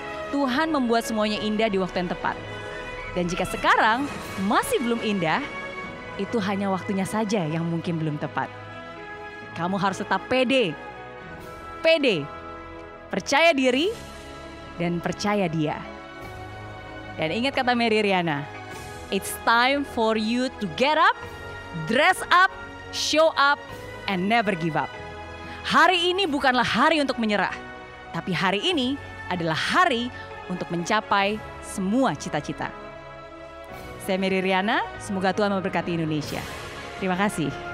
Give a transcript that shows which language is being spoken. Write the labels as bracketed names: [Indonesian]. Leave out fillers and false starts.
[Indonesian] Tuhan membuat semuanya indah di waktu yang tepat. Dan jika sekarang masih belum indah, itu hanya waktunya saja yang mungkin belum tepat. Kamu harus tetap pede, percaya diri, dan percaya Dia. [English] Dan ingat kata Mary Riana, it's time for you to get up, dress up, show up, and never give up. [Indonesian] Hari ini bukanlah hari untuk menyerah, tapi hari ini adalah hari untuk mencapai semua cita-cita. Saya Mary Riana, semoga Tuhan memberkati Indonesia. Terima kasih.